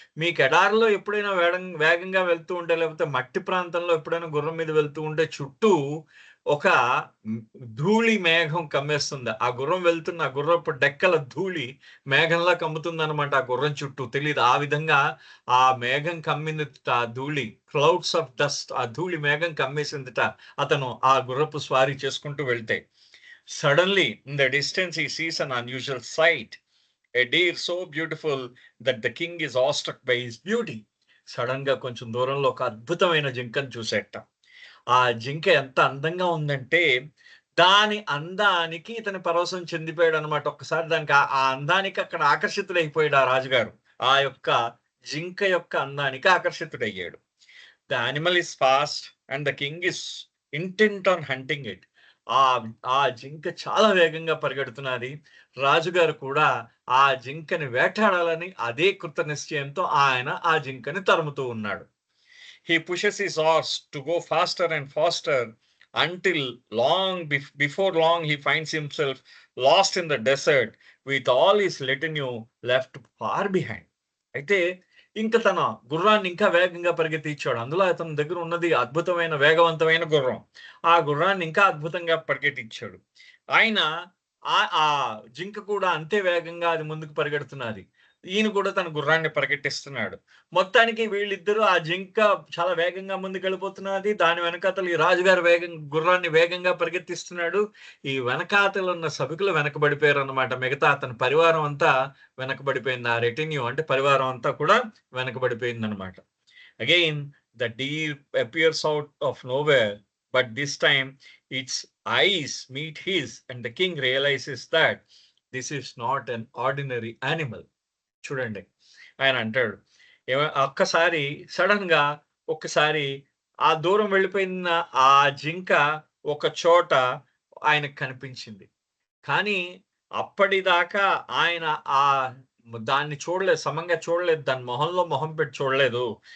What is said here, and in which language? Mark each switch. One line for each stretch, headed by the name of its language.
Telugu: మీకు ఎడారిలో ఎప్పుడైనా వేగంగా వెళ్తూ ఉంటే, లేకపోతే మట్టి ప్రాంతంలో ఎప్పుడైనా గుర్రం మీద వెళ్తూ ఉంటే చుట్టూ ఒక ధూళి మేఘం కమ్మేస్తుంది. ఆ గుర్రం వెళ్తున్న ఆ గుర్రపు డెక్కల ధూళి మేఘంలా కమ్ముతుందనమాట ఆ గుర్రం చుట్టూ. తెలీదు. ఆ విధంగా ఆ మేఘం కమ్మిందిట, ఆ ధూళి, క్లౌడ్స్ ఆఫ్ డస్ట్, ఆ ధూళి మేఘం కమ్మేసిందిట అతను ఆ గుర్రపు స్వారీ చేసుకుంటూ వెళ్తే.
English: Suddenly in the distance he sees an unusual sight, a deer so beautiful that the king is awestruck by his beauty.
Telugu: Sudden గా కొంచెం దూరంలో ఒక అద్భుతమైన జింకను చూసేట. ఆ జింక ఎంత అందంగా ఉందంటే, దాని అందానికి ఇతని పరవశం చెందిపోయాడు అనమాట. ఒక్కసారి దానికి ఆ అందానికి అక్కడ ఆకర్షితుడైపోయాడు ఆ రాజుగారు. ఆ యొక్క జింక యొక్క అందానికి ఆకర్షితుడయ్యాడు.
English: The animal is fast and the king is intent on hunting it.
Telugu: ఆ ఆ జింక చాలా వేగంగా పరిగెడుతున్నది. రాజుగారు కూడా ఆ జింకని వేటాడాలని అదే కృత నిశ్చయంతో ఆయన ఆ జింకని తరుముతూ ఉన్నాడు.
English: He pushes his horse to go faster and faster until before long he finds himself lost in the desert with all his retinue left far behind.
Telugu: అయితే ఇంకా తన గుర్రాన్ని ఇంకా వేగంగా పరిగెత్తించాడు. అందులో అతని దగ్గర ఉన్నది అద్భుతమైన వేగవంతమైన గుర్రం. ఆ గుర్రాన్ని ఇంకా అద్భుతంగా పరిగెట్టించాడు. ఆయన ఆ జింక కూడా అంతే వేగంగా అది ముందుకు పరిగెడుతున్నది. ఈయన కూడా తన గుర్రాన్ని పరిగెట్టిస్తున్నాడు. మొత్తానికి వీళ్ళిద్దరూ ఆ జింక చాలా వేగంగా ముందుకెళ్ళిపోతున్నది. దాని వెనకాతల ఈ రాజుగారు గుర్రాన్ని వేగంగా పరిగెత్తిస్తున్నాడు. ఈ వెనకాతల ఉన్న సభికులు వెనకబడిపోయారన్నమాట. మిగతా అతని పరివారం అంతా వెనకబడిపోయింది. ఆ రెటిన్యూ అంటే పరివారం అంతా కూడా వెనకబడిపోయిందన్నమాట.
English: Again the deer appears out of nowhere, but this time its eyes meet his and the king realizes that this is not an ordinary animal.
Telugu: చూడండి, ఆయన అంటాడు ఒక్కసారి సడన్ గా ఒక్కసారి ఆ దూరం వెళ్ళిపోయిన ఆ జింక ఒక చోట ఆయనకు కనిపించింది. కానీ అప్పటిదాకా ఆయన ఆ దాన్ని చూడలేదు, సమంగా చూడలేదు, దాని మొహంలో మొహం పెట్టి చూడలేదు.